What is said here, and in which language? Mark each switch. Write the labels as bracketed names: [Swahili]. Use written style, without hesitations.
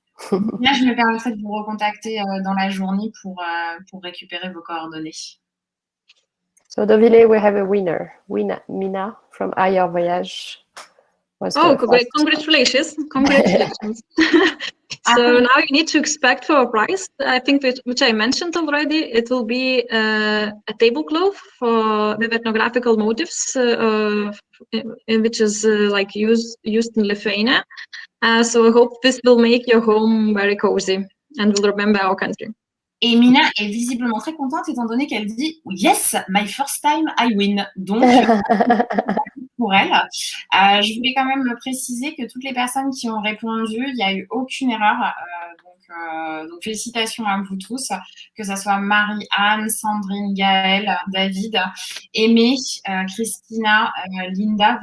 [French] Là, je me permettrai de vous recontacter dans la journée pour récupérer vos coordonnées. [English] So, Deauvillé, we have a winner. Mina from Ailleurs Voyage. Oh, congratulations. Congratulations. So now you need to expect for a prize, I think, which I mentioned already. It will be a tablecloth with ethnographical motifs, which is like used in Lithuania. So I hope this will make your home very cozy and will remember our country. [French] Et Mina est visiblement très contente étant donné qu'elle dit « [English] Yes, my first time I win ». [French] Donc, pour elle. Je voulais quand même préciser que toutes les personnes qui ont répondu, il n'y a eu aucune erreur. Donc, félicitations à vous tous, que ce soit Marie-Anne, Sandrine, Gaëlle, David, Aimé, Christina, Linda.